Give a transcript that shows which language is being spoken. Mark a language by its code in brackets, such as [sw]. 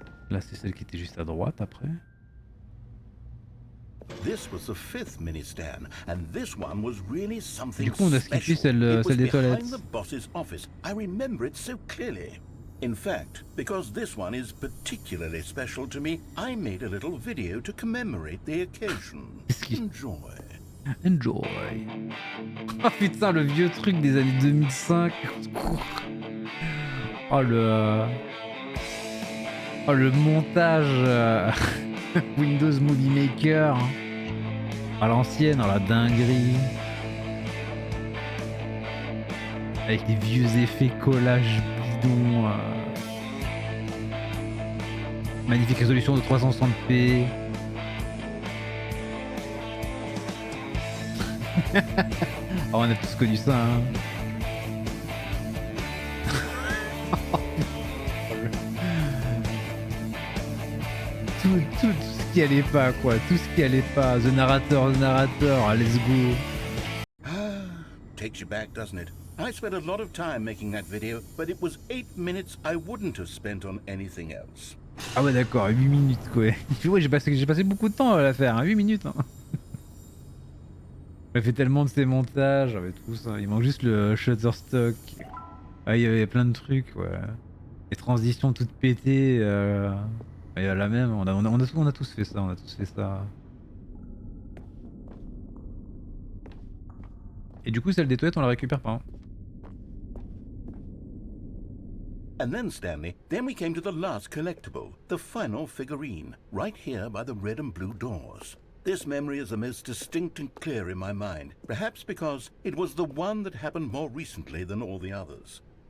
[fr] Là c'est celle qui était juste à droite après. [en] This was the 5th mini stand, and this one was really something [fr] Du coup on a skippé [en] special. [fr] celle des toilettes. [en] Behind the boss's office. I remember it so clearly. In fact, because this one is particularly special to me, I made a little video to commemorate the occasion. Enjoy. Enjoy. [fr] Oh putain, le vieux truc des années 2005. Oh le montage Windows Movie Maker à l'ancienne, dans la dinguerie. Avec des vieux effets collage bidon. Magnifique résolution de 360p. Oh, on a tous connu ça, hein. tout ce qui allait pas, quoi. Tout ce qui allait pas. [en] The narrator, let's go. Takes you back, doesn't it? I spent a lot of time making that video, but it was 8 minutes I wouldn't have spent on anything else. [fr] Ah ouais d'accord, 8 minutes quoi. Ouais, j'ai passé beaucoup de temps à la faire, hein, 8 minutes. Hein. J'ai fait tellement de ces montages avec tout ça. Il manque juste le Shutterstock. Ah, il y avait plein de trucs, ouais. Les transitions toutes pétées. Il y a la même, on a tous fait ça, on a tous fait ça. Et du coup, celle des toilettes, on la récupère pas. Hein. [en] And then, Stanley, then we came to the last collectible, the final figurine, right here by the red and blue doors. This memory is the most distinct and clear in my mind, perhaps because it was the one that happened more recently than all the others.